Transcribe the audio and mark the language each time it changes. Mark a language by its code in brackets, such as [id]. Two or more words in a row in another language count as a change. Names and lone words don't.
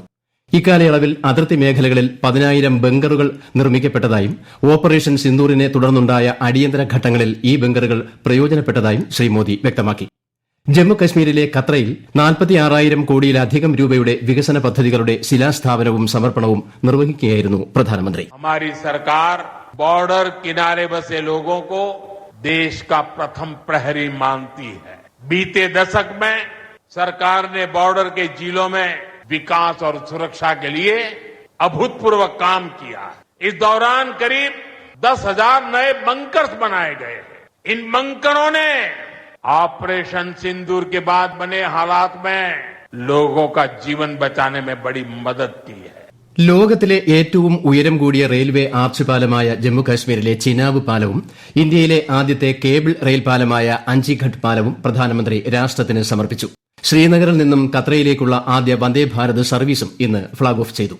[ml] ഇക്കാലയളവിൽ അതിർത്തി മേഖലകളിൽ 10,000 ബങ്കറുകൾ നിർമ്മിക്കപ്പെട്ടതായും ഓപ്പറേഷൻ സിന്ദൂറിനെ തുടർന്നുണ്ടായ അടിയന്തര ഘട്ടങ്ങളിൽ ഈ ബങ്കറുകൾ പ്രയോജനപ്പെട്ടതായും ശ്രീ മോദി വ്യക്തമാക്കി. ജമ്മുകശ്മീരിലെ കത്രയിൽ 46,000 കോടിയിലധികം രൂപയുടെ വികസന പദ്ധതികളുടെ ശിലാസ്ഥാപനവും സമർപ്പണവും നിർവഹിക്കുകയായിരുന്നു പ്രധാനമന്ത്രി. [hi] हमारी सरकार बॉर्डर किनारे बसे लोगों को देश का प्रथम प्रहरी मानती है. बीते दशक में सरकार ने बॉर्डर के जिलों में विकास और सुरक्षा के लिए अभूतपूर्व काम किया है. इस दौरान करीब 10,000 नए बंकर्स बनाए गए हैं. इन बंकरों ने ऑपरेशन सिंदूर के बाद बने हालात में लोगों का जीवन बचाने में बड़ी मदद की है. [ml] ലോകത്തിലെ ഏറ്റവും ഉയരം കൂടിയ [en] railway arch [ml] പാലമായ ജമ്മുകാശ്മീരിലെ ചിനാബ് പാലവും ഇന്ത്യയിലെ ആദ്യത്തെ [en] cable rail [ml] പാലമായ അഞ്ചിഘട്ട് പാലവും പ്രധാനമന്ത്രി രാഷ്ട്രത്തിന് സമർപ്പിച്ചു. ശ്രീനഗറിൽ നിന്നും കത്രയിലേക്കുള്ള ആദ്യ വന്ദേഭാരത് സർവീസും ഇന്ന് [en] flag off [ml] ചെയ്തു.